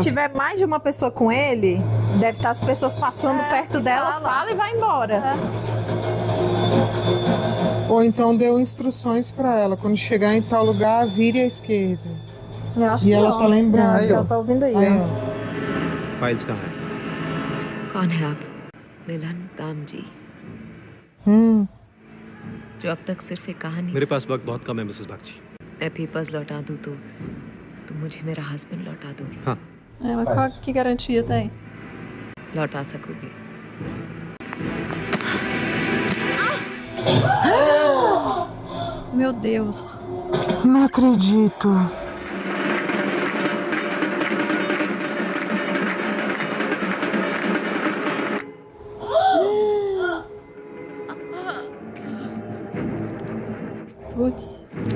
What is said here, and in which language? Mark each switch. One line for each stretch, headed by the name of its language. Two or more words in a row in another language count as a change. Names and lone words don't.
Portuguese: tiver mais de uma pessoa com ele, deve estar as pessoas passando perto dela, fala e vai embora. Ou então deu instruções pra ela. Quando chegar em tal lugar, vire à esquerda. Eu acho E que ela não. tá lembrando. Ela tá ouvindo aí, ó.
Hindi: फाइल्स कहाँ है? कौन है आप? मिलन दाम जी, जो अब तक सिर्फ एक कहानी। मेरे पास वक्त बहुत कम है मिसेस बागची। मैं पेपर्स लौटा दूं तो तुम मुझे मेरा हस्बैंड लौटा दोगे? हाँ।
Portuguese: Mas qual que garantia tem?
Hindi: लौटा सकोगे?
Portuguese: Meu Deus. Não acredito. Putz.